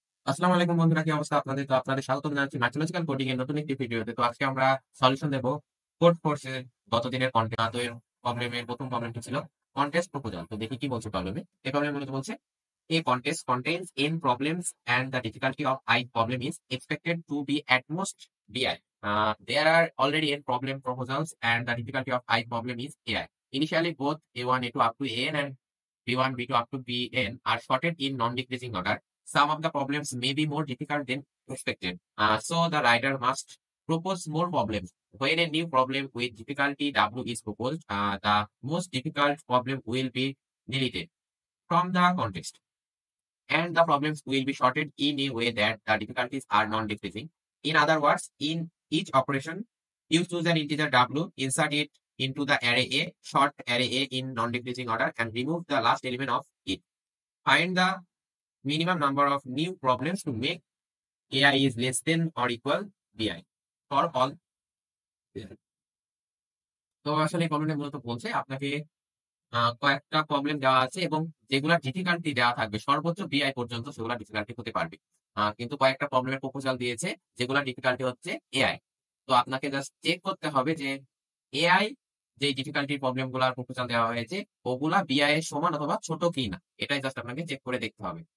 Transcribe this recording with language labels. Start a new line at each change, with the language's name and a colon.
Bangla: আসসালামু আলাইকুম বন্ধুরা, কি অবস্থা আপনাদের? তো আপনাদের স্বাগতম জানাচ্ছি ম্যাথমেটিক্যাল কোডিং এর নতুন একটি ভিডিওতে। তো আজকে আমরা সলিউশন দেব কোড ফোর্সের গতদিনের প্রবলেমের প্রথম প্রবলেমটি ছিল কন্টেস্ট প্রপোজাল। তো দেখি কি বলছে প্রবলেমে। এই প্রবলেম মূলত বলছে
English: a contest contains n problems and the difficulty of I problem is expected to be at most bi. There are already n problem proposals and the difficulty of I problem is ai. Initially both a1 a2 up to an and b1 b2 up to bn are sorted in non-decreasing order. Some of the problems may be more difficult than expected. So the writer must propose more problems. When a new problem with difficulty w is proposed, the most difficult problem will be deleted from the context, and the problems will be sorted in a way that the difficulties are non-decreasing. In other words, in each operation, you choose an integer w, insert it into the array A, sort array A in non-decreasing order, and remove the last element of it. Find the minimum number of new problems to make ai is less than or equal bi for all.
Bangla: তো আসলে এই প্রবলেমটা মূলত বলছে আপনাকে কয়েকটা problem দেওয়া আছে এবং যেগুলা ডিফিকাল্টি দেওয়া থাকবে সর্বোচ্চ বিআই পর্যন্ত সেগুলা ডিফিকাল্টি হতে পারবে। কিন্তু কয়েকটা প্রবলেমের প্রপোজাল দিয়েছে যেগুলা ডিফিকাল্টি হচ্ছে এআই। তো আপনাকে জাস্ট চেক করতে হবে যে এআই যে ডিফিকাল্টির প্রবলেম গুলার প্রপোজাল দেওয়া হয়েছে ওগুলা বিআই এর সমান অথবা ছোট কি না, এটাই জাস্ট আপনাকে চেক করে দেখতে হবে।